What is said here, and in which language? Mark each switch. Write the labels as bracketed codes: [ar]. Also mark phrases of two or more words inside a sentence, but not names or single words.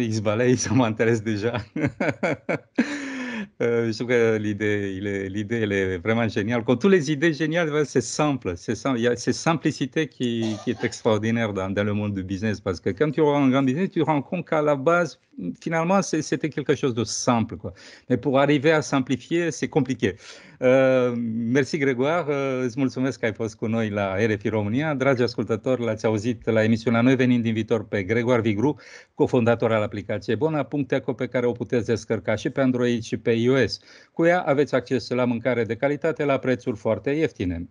[fr] East Valley, ça m'intéresse déjà. Je trouve que l'idée, elle est vraiment géniale. Comme toutes les idées géniales, c'est simple. Il y a cette simplicité qui est extraordinaire dans le monde du business. Parce que quand tu auras un grand business, tu te rends compte qu'à la base, finalement, c'était quelque chose de simple, quoi. Mais pour arriver à simplifier, c'est compliqué. [ro] Mersi, Gregoar, îți mulțumesc că ai fost cu noi la RFI România. Dragi ascultători, l-ați auzit la emisiunea Noi venim din viitor pe Gregoar Vigru, cofondator al aplicației Bona.eco, pe care o puteți descărca și pe Android și pe iOS. Cu ea aveți acces la mâncare de calitate la prețuri foarte ieftine.